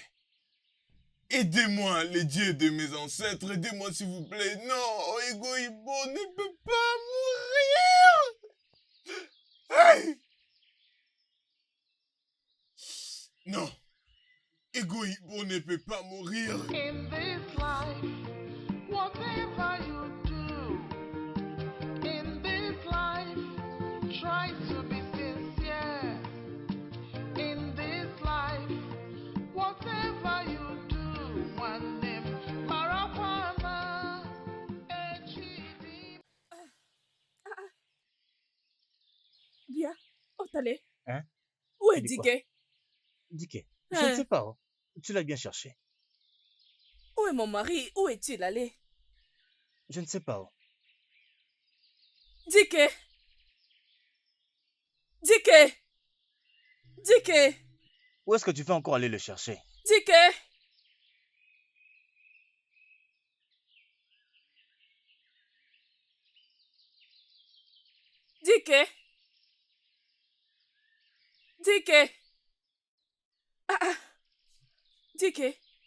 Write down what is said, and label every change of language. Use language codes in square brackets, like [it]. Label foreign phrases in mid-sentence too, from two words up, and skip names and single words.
[fr] Aidez-moi, les dieux de mes ancêtres, aidez-moi s'il vous plaît. Non, Ego Ibo ne peut pas mourir. Hey! Non. Ego Ibo ne peut pas mourir. [en] In this life, whatever you do, in this life, try to be sincere. In this life, whatever you do, one name, Marapana, Echidi. [fr] Bien. Otale. Hein? Où Tu est dis quoi? Dike? Dike, je ne sais pas. Oh. Tu l'as bien cherché. Où est mon mari? Où est-il allé? Je ne sais pas. Oh. Dike! Dike! Dike! Où est-ce que tu vas encore aller le chercher? Dike! Dike! Dike! Dike!